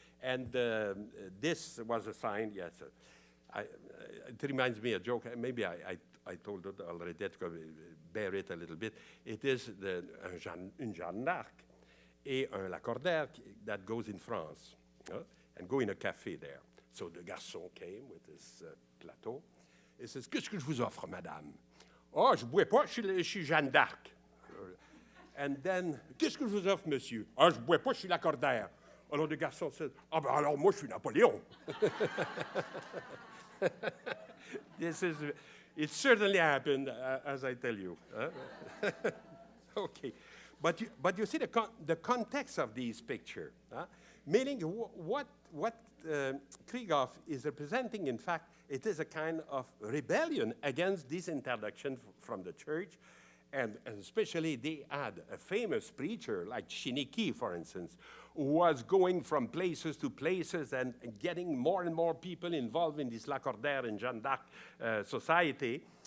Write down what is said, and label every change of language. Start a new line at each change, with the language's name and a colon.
English: And this was a sign, yes. It reminds me of a joke. Maybe I told it already, bear it a little bit. It is
French: une Jeanne d'Arc et un Lacordaire
English: that goes in France and go in a café there. So the garçon came with his plateau. He says,
French: qu'est-ce que je vous offre, madame? Oh, je ne bois pas, je suis Jeanne d'Arc.
English: And then,
French: qu'est-ce que je vous offre, monsieur? Ah, je ne bois pas, je suis Lacordaire. Alors le garçon
English: said,
French: ah ben alors moi je suis Napoléon.
English: It certainly happened, as I tell you. Okay, but you see the context of these pictures, meaning what Krieghoff is representing. In fact, it is a kind of rebellion against this introduction from the church, and especially they had a famous preacher like Chiniki, for instance, who was going from places to places and getting more and more people involved in this Lacordaire and Jeanne d'Arc society.